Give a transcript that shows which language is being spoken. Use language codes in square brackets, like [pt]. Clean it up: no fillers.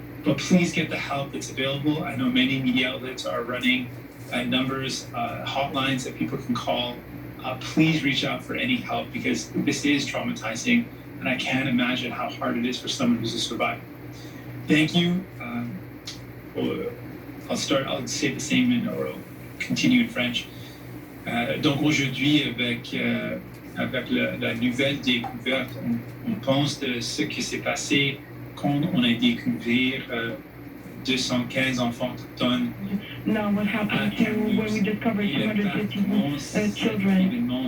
[en] But please get the help that's available. I know many media outlets are running numbers, hotlines that people can call. Please reach out for any help because this is traumatizing and I can't imagine how hard it is for someone who's a survivor. Thank you. I'll say the same or I'll continue in French. [fr] Donc aujourd'hui, avec la nouvelle découverte, on pense de ce qui s'est passé quand on a découvert 215 enfants autochtones. [en] Now what happened to when we discovered 250 children?